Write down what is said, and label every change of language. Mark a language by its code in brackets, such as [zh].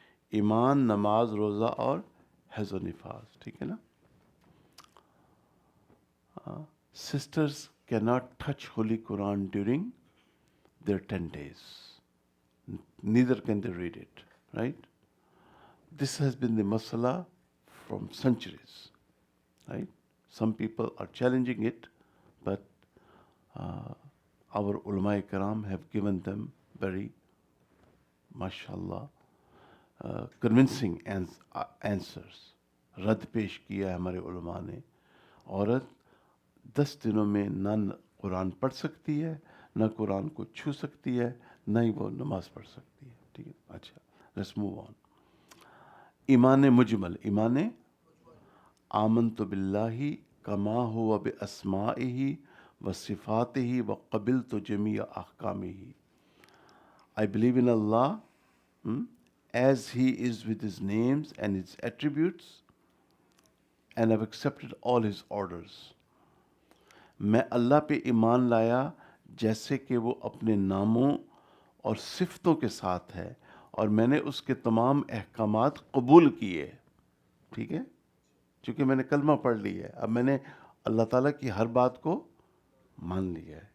[ur] ایمان، نماز، روزہ اور حیض و نفاس. ٹھیک ہے نا؟ [en] Sisters cannot touch Holy Quran during their 10 days. Neither can they read it, right? This has been the masala from centuries, right? Some people are challenging it, but our ulama karam have given them very, mashallah, convincing answers. [ur] رد پیش کیا ہے ہمارے علماء نے. عورت 10 دنوں میں نہ قرآن پڑھ سکتی ہے، نہ قرآن کو چھو سکتی ہے، نہ ہی وہ نماز پڑھ سکتی ہے. ٹھیک ہے؟ اچھا، [en] Let's move on. [ur] ایمان مجمل. [ar] ایمان آمنت باللہ کما ہوا باسمائہ و صفاتہ و قبلت جمیع احکامہ. [en] I believe in Allah as He is with His names and His attributes, and I've accepted all His orders. [ur] میں اللہ پہ ایمان لایا جیسے کہ وہ اپنے ناموں اور صفتوں کے ساتھ ہے، اور میں نے اس کے تمام احکامات قبول کیے. ٹھیک ہے؟ چونکہ میں نے کلمہ پڑھ لی ہے، اب میں نے اللہ تعالیٰ کی ہر بات کو مان لیا ہے.